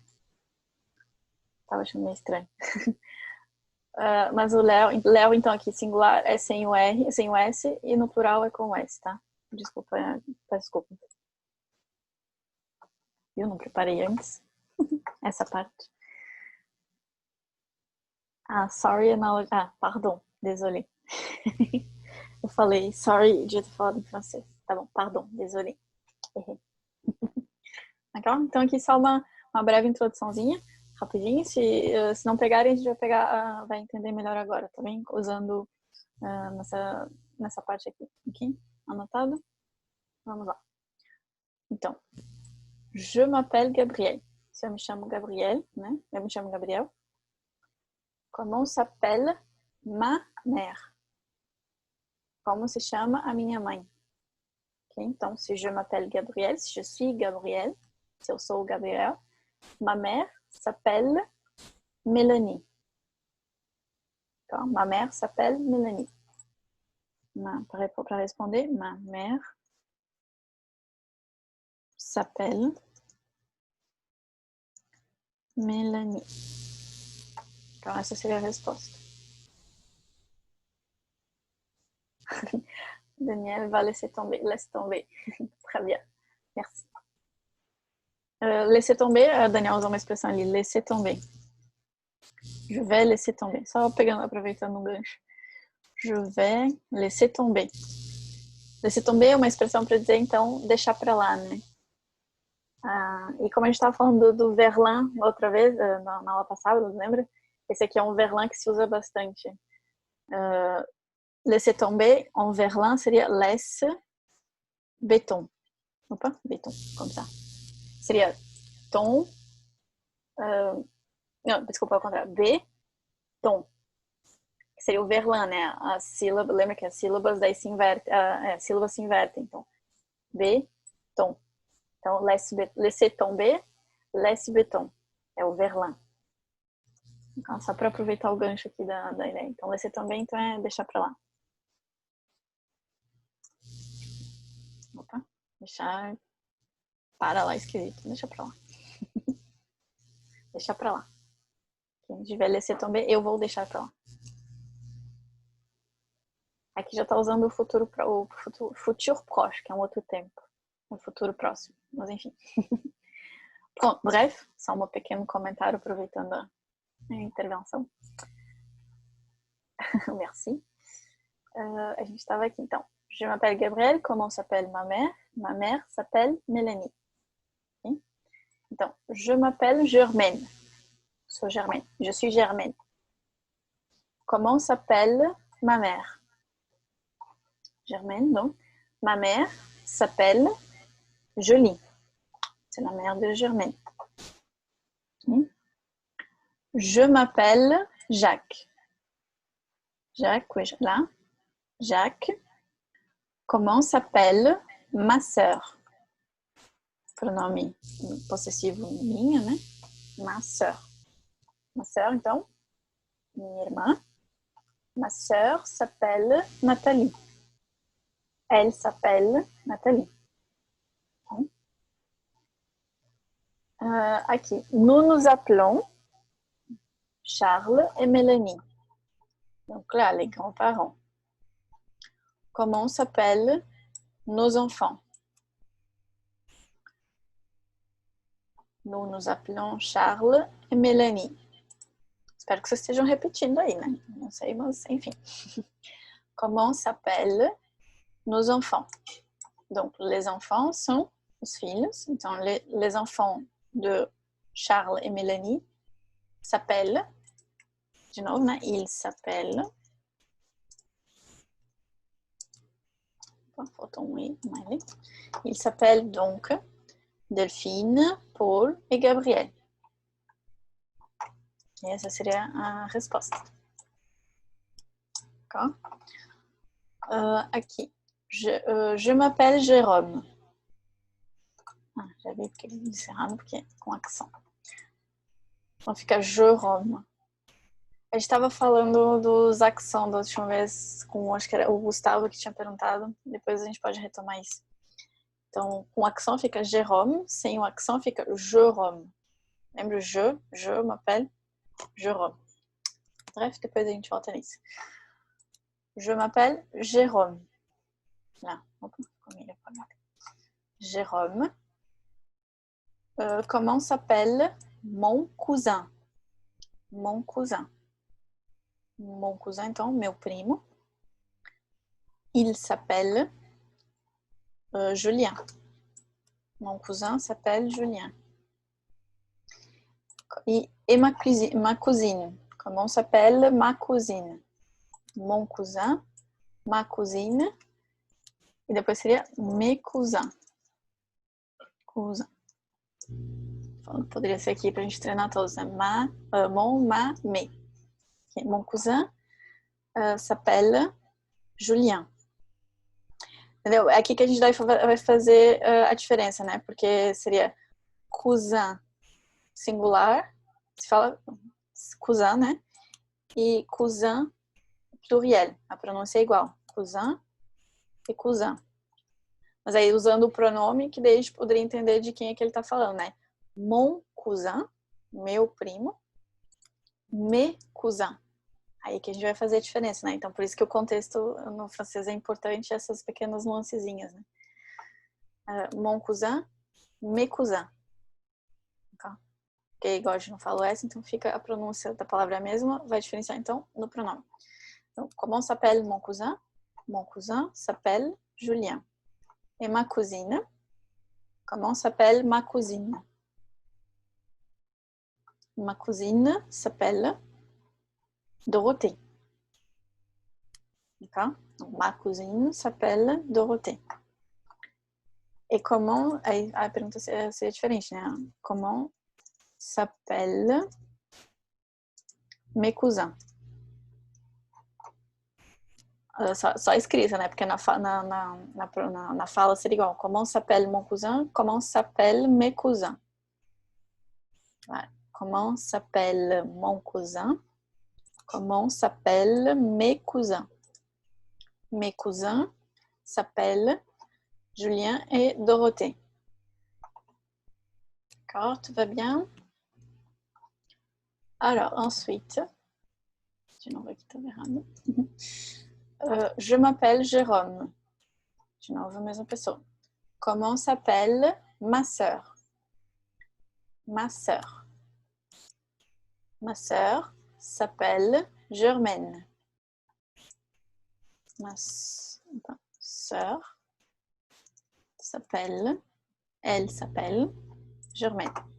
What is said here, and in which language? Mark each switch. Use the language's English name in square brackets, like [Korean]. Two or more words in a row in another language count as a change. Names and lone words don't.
[Portuguese] Tava achando meio estranho. Mas o Léo, então, aqui singular é sem o R, sem o S, e no plural é com o S, tá? Desculpa, desculpa. Eu não preparei antes essa parte. Sorry, [French] pardon, désolé. [Portuguese] Eu falei sorry, devia ter falado em francês. Tá bom, [French] pardon, désolé. [Portuguese] Errei. Legal? Então aqui só uma breve introduçãozinha, rapidinho. Se não pegarem, a gente vai entender melhor agora, tá bem? Usando nessa parte aqui. Ok? Anotado? Vamos lá. Então, [French] je m'appelle Gabriel. [Portuguese] Se eu me chamo Gabriel, né? Eu me chamo Gabriel. [French] Comment s'appelle ma mère? [Portuguese] Como se chama a minha mãe? Okay? Então, se [French] je m'appelle Gabriel, [Portuguese] se [French] je suis Gabriel, [Portuguese] se eu sou o Gabriel, [French] ma mère s'appelle Mélanie. Então, ma mère s'appelle Mélanie. [Portuguese] Para responder, [French] ma mère s'appelle Mélanie. [Portuguese] Então, essa seria a resposta. [French] Daniel va laisser tomber. Laisse tomber. Très bien. Merci. Laisser tomber, [Portuguese] Daniel usou uma expressão ali, [French] laisser tomber. Je vais laisser tomber. [Portuguese] Só aproveitando um gancho. [French] Je vais laisser tomber. Laisser tomber [Portuguese] é uma expressão para dizer, então, deixar para lá, né? E como a gente estava falando do verlan outra vez, na aula passada, lembra? Esse aqui é um verlan que se usa bastante. [French] Laisser tomber, en verlan, seria laisse béton. Opa, béton, como ça. [Portuguese] Seria tom. Não, desculpa, ao contrário. Béton. seria o verlan, né? A sílaba, lembra que as sílabas daí se invertem, as sílabas se invertem. Então, béton. Então, [French] laisser tomber, laisse béton. [Portuguese] É o verlan. Então, só para aproveitar o gancho aqui da ideia. Então, [French] laisser tomber, [Portuguese] então é deixar para lá. Opa, deixar para lá escrito. Deixa para lá. Deixa para lá. Quem tiver [French] laisser tomber, [Portuguese] eu vou deixar para lá. Aqui já está usando o futuro proche, que é um outro tempo. O futuro próximo. Mas enfim. Bom, bref, só um pequeno comentário aproveitando a intervenção. [French] Merci. [Portuguese] A gente estava aqui então. [French] Je m'appelle Gabrielle, comment s'appelle ma mère? Ma mère s'appelle Mélanie. Okay? Então, je m'appelle Germaine. Sou Germaine. Je suis Germaine. Comment s'appelle ma mère? Germaine, donc. Ma mère s'appelle Jolie. C'est la mère de Germaine. Je m'appelle Jacques. Jacques, oui, là. Jacques. Comment s'appelle ma sœur? [Portuguese] Pronome possessivo minha, né? [French] Ma sœur. Ma sœur, [Portuguese] então, minha irmã. [French] Ma sœur s'appelle Nathalie. Elle s'appelle Nathalie. Aqui, nous nous appelons Charles et Mélanie. Donc là, les grands-parents. Comment s'appellent nos enfants? Nous nous appelons Charles et Mélanie. [Portuguese] Espero que vocês estejam repetindo aí, né? Não sei, mas enfim. [French] Comment s'appellent nos enfants? Donc, les enfants sont [Portuguese] os filhos. Então, [French] les enfants de Charles et Mélanie s'appellent, [Portuguese] de novo, né? [French] Ils s'appellent. [Portuguese] Faltou um i, mais. [French] Ils s'appellent donc Delphine, Paul e Gabriel. [Portuguese] E essa seria a resposta. [French] D'accord? Aqui. Je m'appelle Jérôme. [Portuguese] Já vi porque ele disse errado, porque é com accent. Então fica Jérôme. A gente estava falando dos accents da última vez, com acho que era o Gustavo que tinha perguntado. Depois a gente pode retomar isso. Então, com accent fica Jérôme, sem o accent fica Jérôme. [French] Lembra je m'appelle Jérôme. Bref, [Portuguese] depois a gente volta nisso. [French] Je m'appelle Jérôme. Là, Jérôme. Comment s'appelle mon cousin? Mon cousin. Mon cousin, [Portuguese] então, meu primo. [French] Il s'appelle Julien. Mon cousin s'appelle Julien. Et ma cousine. Comment s'appelle ma cousine? Mon cousin, ma cousine. [Portuguese] E depois seria [French] mes cousins. [Portuguese] Cousin. Poderia ser aqui pra gente treinar todos, né? [French] Mon, ma, mes. Mon cousin s'appelle Julien. [Portuguese] Entendeu? É aqui que a gente vai fazer a diferença, né? Porque seria cousin singular, se fala cousin, né? E cousin pluriel, a pronúncia é igual. Cousin e cousin. Mas aí usando o pronome, que daí a gente poderia entender de quem é que ele tá falando, né? [French] Mon cousin, [Portuguese] meu primo. [French] Mes cousins. [Portuguese] Aí que a gente vai fazer a diferença, né? Então, por isso que o contexto no francês é importante, essas pequenas nuancezinhas, né? [French] Mon cousin, mes cousins. [Portuguese] Tá? Porque igual a gente não fala o S, então fica a pronúncia da palavra a mesma, vai diferenciar, então, no pronome. Então, [French] comment s'appelle mon cousin? Mon cousin s'appelle Julien. Et ma cousine? Comment s'appelle ma cousine? Ma cousine s'appelle Dorothée. D'accord? Donc, ma cousine s'appelle Dorothée. Et comment... [Portuguese] Aí a pergunta seria diferente, né? [French] Comment s'appelle mes cousins? [Portuguese] Só escrita, né? Porque na fala seria igual. [French] Comment s'appelle mon cousin? Comment s'appelle mes cousins? Voilà. Comment s'appelle mon cousin? Comment s'appellent mes cousins? Mes cousins s'appellent Julien et Dorothée. D'accord, tout va bien? Alors, ensuite, [Portuguese] de novo aqui tá errado. [French] Je m'appelle Jérôme. [Portuguese] De novo, a mesma pessoa. [French] Comment s'appelle ma sœur? Ma sœur. Ma sœur s'appelle Germaine. Ma sœur s'appelle, elle s'appelle Germaine.